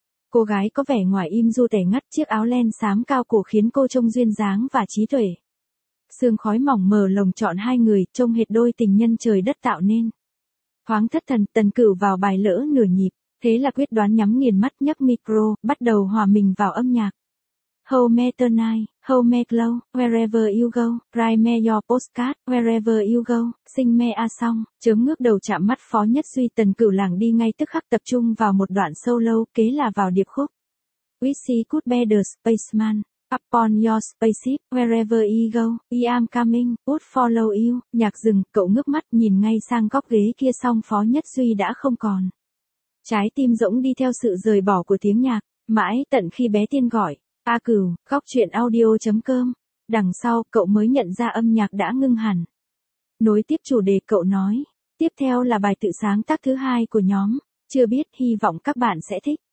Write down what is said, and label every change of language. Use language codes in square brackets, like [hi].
[vi] Cô gái có vẻ ngoài im du tẻ ngắt, chiếc áo len xám cao cổ khiến cô trông duyên dáng và trí tuệ. Sương khói mỏng mờ lồng trọn hai người, trông hệt đôi tình nhân trời đất tạo nên. Thoáng thất thần, Tần Cửu vào bài lỡ nửa nhịp, thế là quyết đoán nhắm nghiền mắt nhấc micro, bắt đầu hòa mình vào âm nhạc. [en] Hold me tonight, hold me close, wherever you go, write me your postcard, wherever you go, sing me a song. [vi] Chớm ngước đầu chạm mắt Phó Nhất Duy, Tần Cửu lảng đi ngay tức khắc, tập trung vào một đoạn solo, kế là vào điệp khúc. [en] We see could be the spaceman, upon your spaceship, wherever you go, I am coming, would follow you. [vi] Nhạc dừng, cậu ngước mắt nhìn ngay sang góc ghế kia, song Phó Nhất Duy đã không còn. Trái tim rỗng đi theo sự rời bỏ của tiếng nhạc, mãi tận khi bé Tiên gọi, A Cửu, góc chuyện audio.com. Đằng sau, cậu mới nhận ra âm nhạc đã ngưng hẳn. Nối tiếp chủ đề, cậu nói, tiếp theo là bài tự sáng tác thứ hai của nhóm, chưa biết, hy vọng các bạn sẽ thích.